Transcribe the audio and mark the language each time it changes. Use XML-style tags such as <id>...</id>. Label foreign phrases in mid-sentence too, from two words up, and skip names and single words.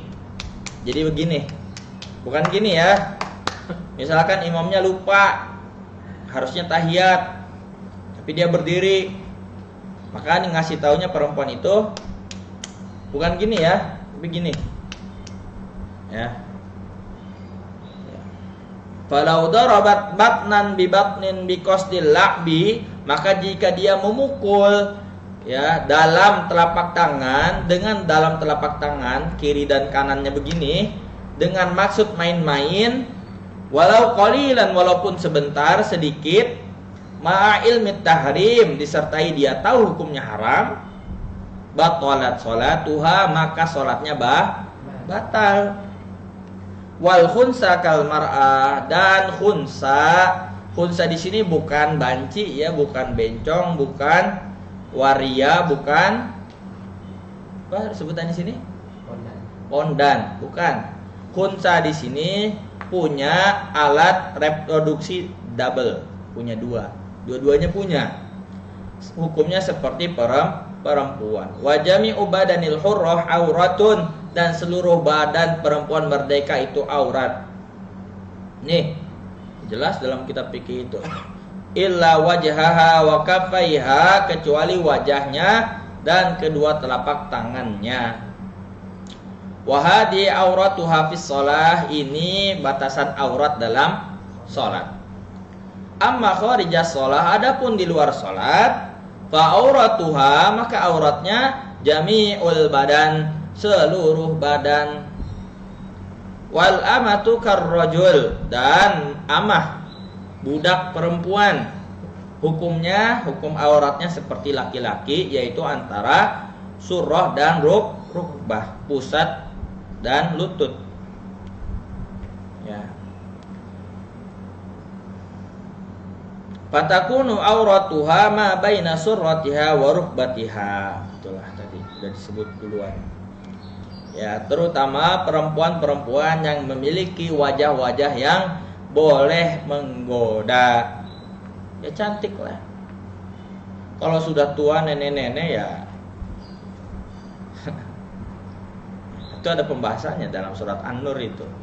<id>Jadi begini. Bukan gini ya. Misalkan imamnya lupa, harusnya tahiyat, tapi dia berdiri. Maka ngasih taunya perempuan itu bukan gini ya, tapi gini. Ya.</id> <ar>فلو ضربت بطنا ببطن بقصد اللعب,</ar> <id>maka jika dia memukul ya dalam telapak tangan dengan dalam telapak tangan kiri dan kanannya begini dengan maksud main-main,</id> <ar>ولو قليلا,</ar> <id>walaupun sebentar sedikit,</id> <ar>مع علم التحريم,</ar> <id>disertai dia tahu hukumnya haram,</id> <ar>بطلت صلاتها,</ar> <id>maka sholatnya batal.</id> <ar>والخنثى كالمرأة,</ar> <id>dan khunsa di sini bukan banci ya, bukan bencong, bukan waria, bukan apa sebutannya sini? Pondan, bukan. Khunsa di sini punya alat reproduksi double, punya dua-duanya punya. Hukumnya seperti perempuan.</id> <ar>وجميع بدن الحرة عورة,</ar> <id>dan seluruh badan perempuan merdeka itu aurat. Nih, jelas dalam kitab fikih itu.</id> <ar>إلا وجهها وكفيها,</ar> <id>kecuali wajahnya dan kedua telapak tangannya.</id> <ar>وهذه عورتها في الصلاة,</ar> <id>ini batasan aurat dalam salat.</id> <ar>أما خارج الصلاة,</ar> <id>adapun di luar salat,</id> <ar>فعورتها,</ar> <id>maka auratnya</id> <ar>جميع البدن,</ar> <id>seluruh badan.</id> <ar>والأمة كالرجل,</ar> <id>dan amah budak perempuan, hukumnya hukum auratnya seperti laki-laki, yaitu antara surah dan rukbah, pusat dan lutut. Ya.</id> <ar>فتكون عورتها ما بين سرتها وركبتها.</ar> <id>Itulah tadi sudah disebut duluan. Ya, terutama perempuan-perempuan yang memiliki wajah-wajah yang boleh menggoda. Ya cantik lah. Kalau sudah tua nenek-nenek ya itu ada pembahasannya dalam surat An-Nur itu.</id>